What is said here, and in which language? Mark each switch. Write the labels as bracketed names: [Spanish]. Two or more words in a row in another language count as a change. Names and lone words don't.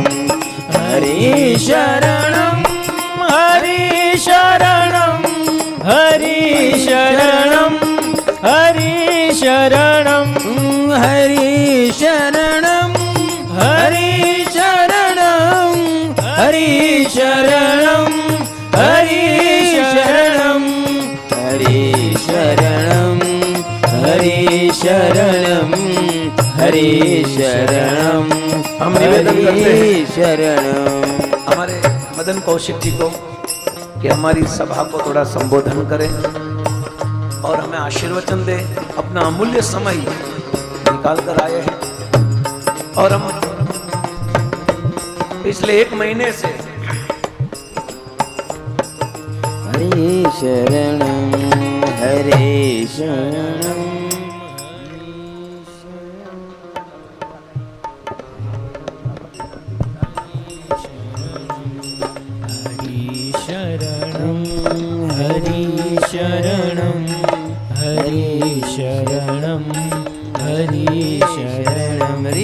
[Sanskrit] हरे शरणं हरे शरणं हरे शरणं हरे शरणं हरे शरणं हरे शरणं हरे शरणं हरे शरणं हरे शरणं हरे शरणं हरे शरणं [Hindi] हम निवेदन करते हैं शरणं हमारे मदन कौशिक जी को कि हमारी सभा को थोड़ा संबोधन करें और हमें आशीर्वचन दे। अपना अमूल्य समय निकाल कर आए हैं और हम पिछले 1 महीने से [Sanskrit] हरे शरणं हरे शरणं हरे शरणं हरे शरणं हरे शरणं